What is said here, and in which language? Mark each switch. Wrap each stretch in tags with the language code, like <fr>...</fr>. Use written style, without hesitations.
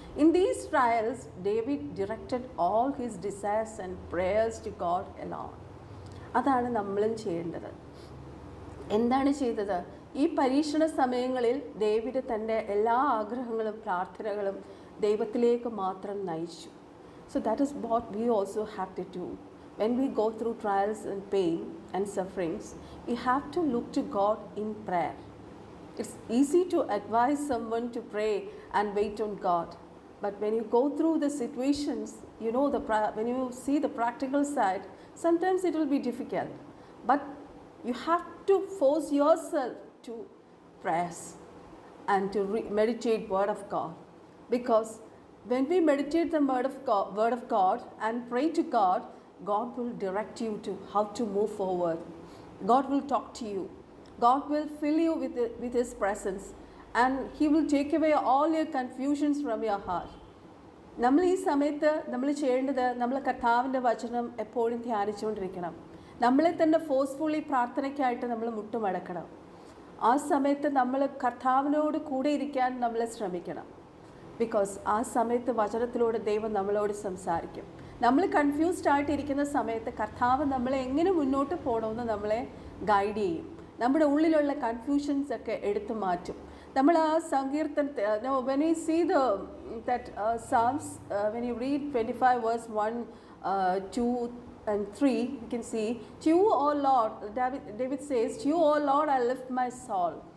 <en>In these trials David directed all his desires and prayers to God alone.</en> <ml>അതാണ് നമ്മളും ചെയ്യേണ്ടത്. എന്താണ് ചെയ്തത്? ഈ പരീക്ഷണ സമയങ്ങളിൽ ഡേവിഡ് തൻ്റെ എല്ലാ ആഗ്രഹങ്ങളും പ്രാർത്ഥനകളും ദൈവത്തിലേക്ക് മാത്രം നയിച്ചു.</ml> <en>So that is what we also have to do. When we go through trials and pain and sufferings, we have to look to God in prayer. It's easy to advise someone to pray and wait on God. But when you go through the situations, you know, when you see the practical side, sometimes it will be difficult. But you have to force yourself to prayers and to meditate Word of God. Because when we meditate the Word of God and pray to God, God will direct you to how to move forward. God will talk to you. God will fill you with His presence and He will take away all your confusions from your heart.</en> <ml>നമ്മൾ ഈ സമയത്ത് നമ്മൾ ചെയ്യേണ്ടത്, നമ്മൾ കർത്താവിൻ്റെ വചനം എപ്പോഴും ധ്യാനിച്ചുകൊണ്ടിരിക്കണം. നമ്മളെ തന്നെ ഫോഴ്സ്ഫുള്ളി പ്രാർത്ഥനയ്ക്കായിട്ട് നമ്മൾ മുട്ടുമടക്കണം. ആ സമയത്ത് നമ്മൾ കർത്താവിനോട് കൂടെ ഇരിക്കാൻ നമ്മൾ ശ്രമിക്കണം. ബിക്കോസ് ആ സമയത്ത് വചനത്തിലൂടെ ദൈവം നമ്മളോട് സംസാരിക്കും. നമ്മൾ കൺഫ്യൂസ്ഡ് ആയിട്ടിരിക്കുന്ന സമയത്ത് കർത്താവ് നമ്മളെ എങ്ങനെ മുന്നോട്ട് പോകണമെന്ന് നമ്മളെ ഗൈഡ് ചെയ്യും. നമ്മുടെ ഉള്ളിലുള്ള കൺഫ്യൂഷൻസ് ഒക്കെ എടുത്തു മാറ്റും. നമ്മൾ ആ സങ്കീർത്തനത്തെ</ml> <en>when you see that Psalms, when you read 25 verse 1, 2 and 3, you can see, to you, O Lord, David says, to you, O Lord, I lift my soul.</en>